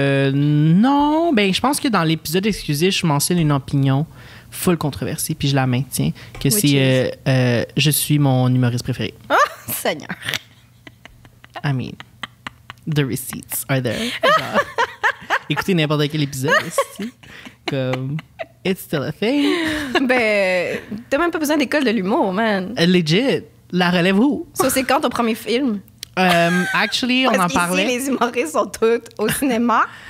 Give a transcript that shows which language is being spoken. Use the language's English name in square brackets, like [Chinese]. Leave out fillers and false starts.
[French] Non, ben je pense que dans l'épisode exclusif, je mentionne une opinion full controversée, puis je la maintiens, que c'est je suis mon humoriste préféré. Oh, Seigneur! [English] I mean, the receipts are there. [French] Écoutez n'importe quel épisode, comme [English] it's still a thing. [French] Ben, t'as même pas besoin d'école de l'humour, man. Legit, la relève-vous. Ça, c'est quand ton premier film? Actually, on en parlait. Les humoristes sont tous au cinéma.